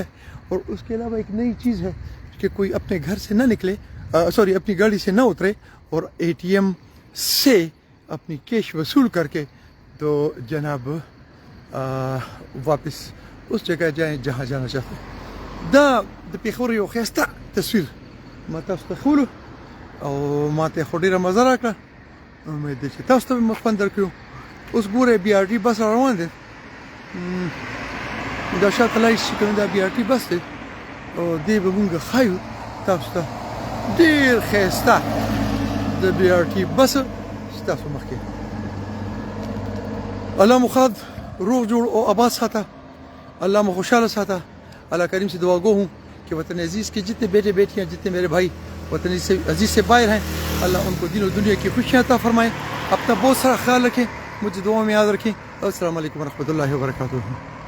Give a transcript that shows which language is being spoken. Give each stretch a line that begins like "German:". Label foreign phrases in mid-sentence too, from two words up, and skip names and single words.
Hindi: और उसके अलावा एक नई चीज़ है कि कोई अपने घर से ना निकले, अपनी गाड़ी से ना उतरे और ATM से अपनी कैश वसूल करके तो जनाब वापस उस जगह जाएं जहाँ जाना चाहते हैं।
Pashto: د پیښور یو ښایسته تصویر ما تاسو ته ښودلو او ما ته خو ډېره مزه راکړه. امید دی چې تاسو ته مو خوند درکړو. اوس ګوره BRT بس روان دی، دا شاته لای چې کوم دا BRT بس دی او دې به مونږ ښایو تاسو ته ډېر ښایسته د BRT بس ستاسو مخکې. الله مو ښاد روغ جوړ او آباد ساته،
Hindi: अल्लाह में खुशहाल साथा। अल्लाह करीम से दुआ गो हूँ कि वतन अजीज़ के जितने बेटे बेटियाँ, जितने मेरे भाई वतन अजीज़ से बाहर हैं, अल्लाह उनको दिन और दुनिया की खुशियाँ अता फरमाएँ। अपना बहुत सारा ख्याल रखें, मुझे दुआ में याद रखें।
Arabic: السلام عليكم و رحمة الله و بركاته.